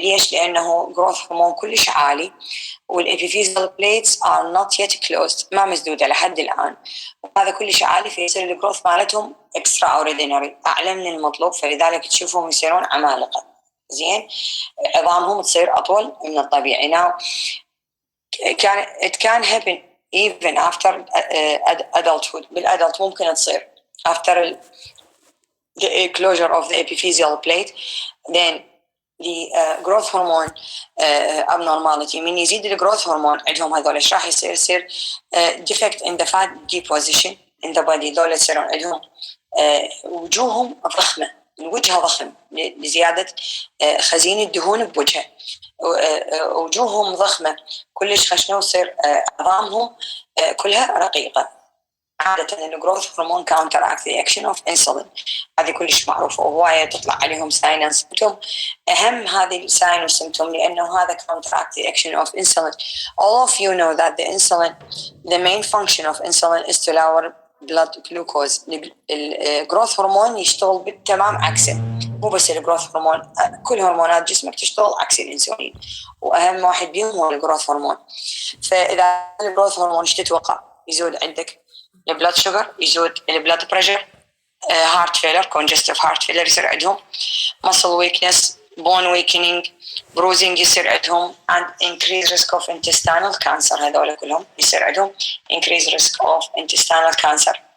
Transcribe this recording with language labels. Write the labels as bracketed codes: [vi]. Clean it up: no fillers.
[ar] ليش؟ لأنه growth هرمون كلش عالي، والepiphyseal plates [en] are not yet closed، [ar] ما مسدودة لحد الآن، وهذا كلش عالي، فيصير الجروث مالتهم extraordinary، أعلى من المطلوب، فلذلك تشوفهم يصيرون عمالقة. زين، عظامهم تصير أطول من الطبيعي. [en] Now it can happen even after adulthood. [ar] بالadult ممكن تصير [en] after the closure of the epiphyseal plate. Then the growth hormone abnormality. [ar] من يزيد الجروث هرمون عندهم هذول ايش راح يصير؟ يصير [en] defect in the fat deposition in the body. [ar] ذول يصيرون عندهم وجوههم ضخمة، وجهها ضخم لزيادة خزين الدهون بوجهه، وجوههم ضخمة كلش خشنة، ويصير عظامهم كلها رقيقة. عادة الجروث هرمون [en] counteract the action of insulin، [ar] هذه كلش معروفة، وهواية تطلع عليهم sign and symptom. أهم هذه sign and symptom لأنه هذا [en] counteract the action of insulin. All of you know that the insulin, the main function of insulin is to lower blood glucose. [ar] الجروث هرمون يشتغل بالتمام عكسه، مو بس الجروث هرمون، كل هرمونات جسمك تشتغل عكس الانسولين، واهم واحد بيهم هو الجروث هرمون. فاذا الجروث هرمون ايش تتوقع؟ يزود عندك البلاد شوجر، يزود البلاد بريشر، هارت فيلر، كونجستيف هارت فيلر يصير عندهم، muscle weakness، bone weakening، bruising يصير عندهم، [en] and increased risk of intestinal cancer. [ar] هذول كلهم يصير عندهم [en] increased risk of intestinal cancer.